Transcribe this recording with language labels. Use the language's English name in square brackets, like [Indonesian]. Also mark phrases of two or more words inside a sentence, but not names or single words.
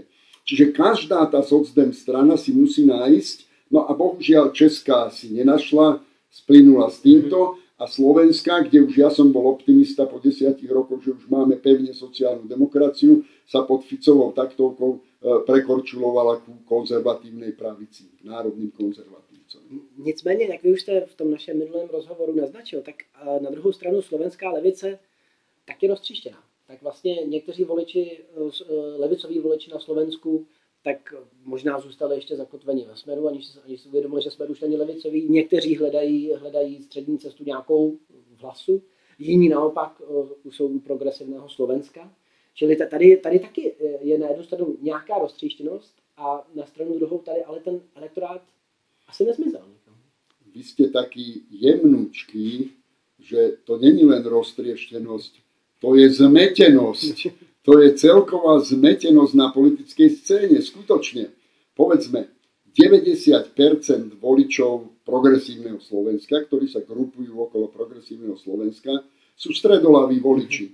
[Slovak] Čiže každá tá socdem strana si musí nájsť, no a bohužiaľ Česká si nenašla, splynula s týmto, a Slovenska, kde už ja som bol optimista po 10 rokoch, že už máme pevne sociálnu demokraciu, sa pod Ficovou taktovkou prekorčulovala ku konzervatívnej pravici, národným konzervatívcom. [Czech] Nicméně, jak vy už jste v tom našem minulém rozhovoru naznačil, tak na druhou stranu slovenská levice tak je roztříštěná. Tak vlastně někteří voliči, levicoví voliči na Slovensku, tak možná zůstali ještě zakotveni ve Smeru, aniž si uvědomili, že Smer už není levicový. Někteří hledají střední cestu nějakou v Hlasu, jiní naopak jsou u progresivného Slovenska. Čili tady taky je na jednu stranu nějaká roztříštěnost a na stranu druhou tady ale ten elektorát asi nezmizel. [Slovak] Vy ste taký jemnúčký, že to není len roztrieštenosť, to je zmetenosť. To je celková zmetenosť na politickej scéne. Skutočne, povedzme, 90% voličov progresívneho Slovenska, ktorí sa grupujú okolo progresívneho Slovenska, sú stredolaví voliči.